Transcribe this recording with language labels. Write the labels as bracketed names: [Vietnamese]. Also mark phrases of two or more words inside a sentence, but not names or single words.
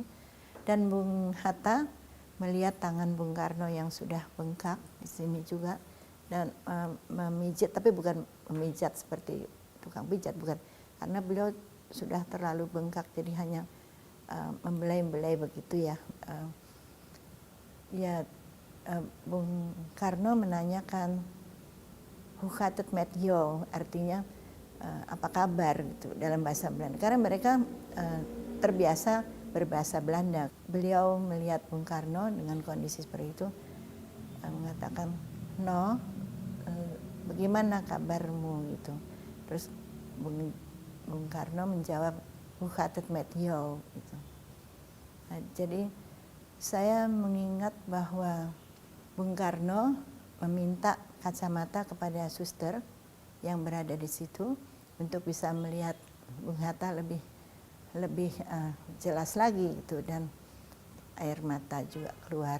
[Indonesian] Dan Bung Hatta melihat tangan Bung Karno yang sudah bengkak di sini juga dan memijit, tapi bukan memijat seperti tukang pijat, bukan, karena beliau sudah terlalu bengkak jadi hanya membelai-belai begitu ya. [Dutch] Bung Karno menanyakan "Hoe gaat het met jou?" [Indonesian] artinya apa kabar gitu dalam bahasa Belanda, karena mereka terbiasa berbahasa Belanda. Beliau melihat Bung Karno dengan kondisi seperti itu, mengatakan, "No, bagaimana kabarmu?" gitu. Terus Bung Karno menjawab, [Dutch] "Hoe gaat het met jou?" [Indonesian] gitu. Nah, jadi saya mengingat bahwa Bung Karno meminta kacamata kepada suster yang berada di situ untuk bisa melihat Bung Hatta lebih jelas lagi gitu, dan air mata juga keluar.